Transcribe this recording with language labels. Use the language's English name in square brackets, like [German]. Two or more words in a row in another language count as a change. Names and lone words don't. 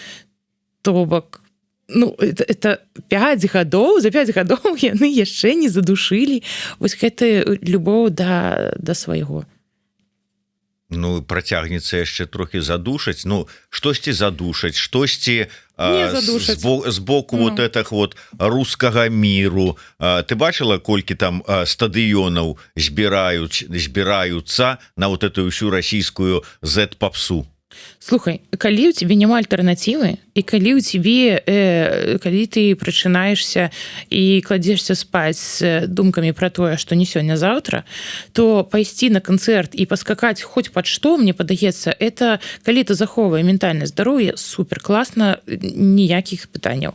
[Belarusian] То бок, это 5 гадоў, за 5 гадоў яны яшчэ не задушылі вось гэты любоў да свайго. Працягнецца яшчэ трохі задушаць, штосьці задушаць, штосьці з боку [Russian] вот этих вот [Belarusian] рускага міру. Ты бачыла, колькі там стадыёнаў збіраюцца на [Russian] вот эту [Belarusian] ўсю расійскую Z-папсу? Слухай, калі ў цябе няма альтэрнатывы, і калі калі ты прачынаешься і кладзешься спаць з думкамі пра тое, што не сёння-заўтра, то пайсці на канцэрт і паскакаць хоць пад што, мне падаецца, это калі ты захоўвае ментальнае здароўе, супер класна, ніякіх пытанняў.